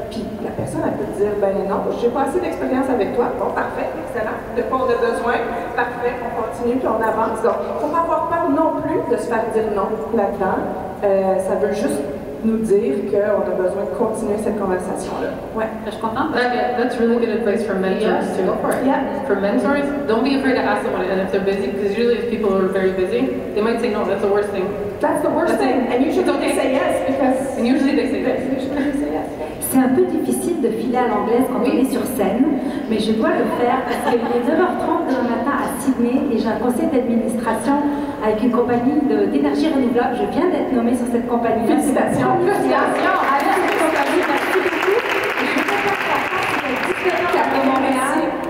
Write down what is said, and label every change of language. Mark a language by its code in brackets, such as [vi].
[fr] Puis la personne, elle peut te dire, ben non, j'ai pas assez d'expérience avec toi. Bon, parfait, excellent. De quoi on a besoin? Parfait, on continue, puis on avance. Donc, il ne faut pas avoir peur non plus de se faire dire non là-dedans. Ça veut juste nous dire qu'on a besoin de continuer cette conversation-là. Ouais. Je suis contente. [en] That's really good advice for mentors too. Go for it. Yeah. For mentors, don't be afraid to ask someone, and if they're busy, because usually if people are very busy, they might say no. That's the worst thing. That's the worst thing. And usually they say yes because. And usually they say yes. Usually they say yes. [fr] C'est un peu difficile de filer à l'anglaise quand on est sur scène, mais je dois le faire parce qu'il est 9h30 demain matin à Sydney et j'ai un conseil d'administration avec une compagnie d'énergie renouvelable. Je viens d'être nommée sur cette compagnie. Félicitations! Félicitations! Avec cette compagnie, merci beaucoup. Je ne sais pas de Montréal.